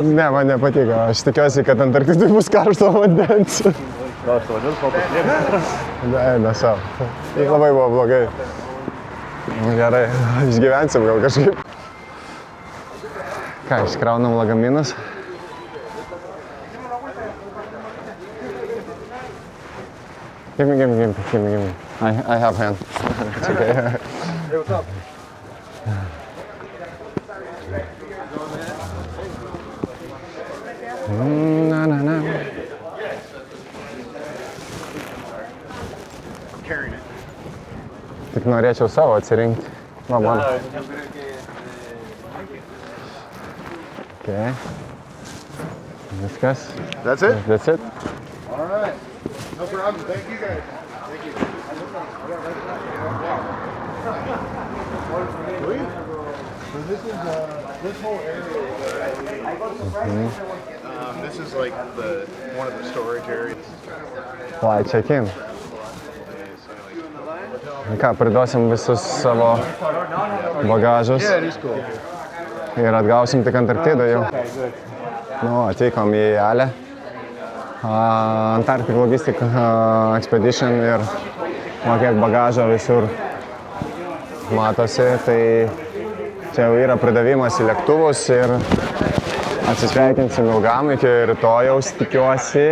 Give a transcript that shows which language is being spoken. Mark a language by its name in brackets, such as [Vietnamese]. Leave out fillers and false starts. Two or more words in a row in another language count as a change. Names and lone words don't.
[Lithuanian] Ne, man nepatiko. Aš tikiuosi, kad Antarktidai bus karšto vandens. Karšto vandens, kol pasiekti. Ne, savo. Labai buvo blogai. Gerai, išgyvensim gal kažkaip. Ką, iškraunam lagaminus? [English] Give me. I have hand. It's okay. Hey, what's up? [Lithuanian] Na. [English] Carrying it. [Lithuanian] Tik norėčiau savo atsirinkti. Va, man. Okay. Viskas. [English] That's it? That's it. All right. No problem. Thank you guys. Thank you. Sweet. So this is this whole area. This is like one of the storage areas. Why, check in. [Lithuanian] Ką, priduosim visus savo bagažus ir atgausim tik Antarktidą jau. Nu, atvykom į Alę. Antarctic Logistic Expedition ir kiek bagažo visur matosi, tai čia jau yra pridavimas į lėktuvus ir atsisveikinsim ilgam iki rytojaus, tikiuosi.